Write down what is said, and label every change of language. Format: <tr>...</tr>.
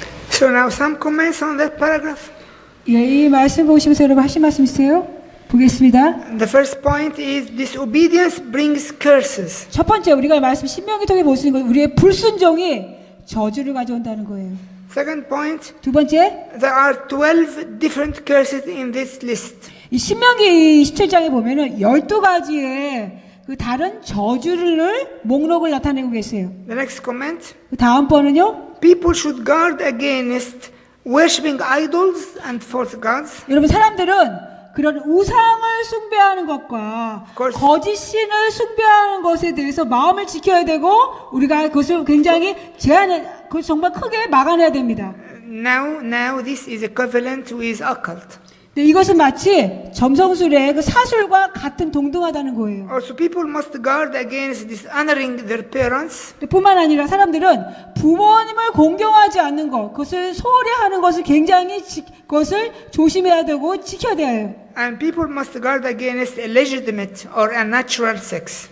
<en>So now some comments on that paragraph.</en> <ko>예, 이 말씀 보시면서 여러분 하신 말씀 있으세요? 보겠습니다.</ko> <en>The first point is disobedience brings curses.</en> <ko>첫 번째 우리가 말씀 신명기 통해 볼 수 있는 건 우리의 불순종이 저주를 가져온다는 거예요.</ko> <en>Second point,</en> <ko>두 번째,</ko> <en>there are 12 different curses in this list.</en> <ko>이 신명기 27장에 보면은 12가지의 그 다른 저주를 목록을 나타내고 계세요.</ko> <en>The next comment.</en> <ko>그 다음 번은요.</ko> <en>People should guard against worshipping idols and false gods.</en> <ko>여러분 사람들은 그런 우상을 숭배하는 것과</ko> <en>course.</en> <ko>거짓 신을 숭배하는 것에 대해서 마음을 지켜야 되고 우리가 그것을 굉장히 그걸 정말 크게 막아내야 됩니다.</ko> <en>Now this is equivalent with occult.</en> <ko>네, 이것은 마치 점성술의 그 사술과 같은 동등하다는 거예요.</ko> <en>Also, people must guard against dishonoring their parents.</en> <ko>뿐만 아니라 사람들은 부모님을 공경하지 않는 것, 그것을 소홀히 하는 것을 굉장히 그것을 조심해야 되고 지켜야 돼요.</ko> <en>And people must guard against illegitimate or unnatural sex.</en>